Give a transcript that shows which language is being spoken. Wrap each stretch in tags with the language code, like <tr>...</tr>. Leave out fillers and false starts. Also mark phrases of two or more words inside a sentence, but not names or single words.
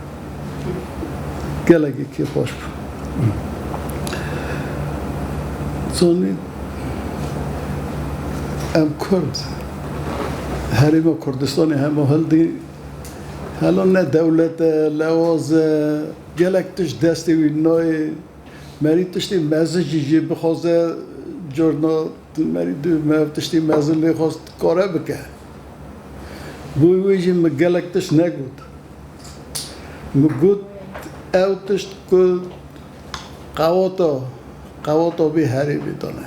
<ku>گەلێکی کێ خۆش بوو چۆنی ئەم کورد هەرێمە کوردستانی هەموو هەڵدی هەڵۆ نە دەولەتە لەوازە gelek tiş destê wî nayê merî tiştê mezin jî bixwaze corna merî mev tiştê mezin lê xwast kare bike. Bû wê jî min gelek tiş negot. Min got ew tişt ku qewata bê herê bê dane.</ku>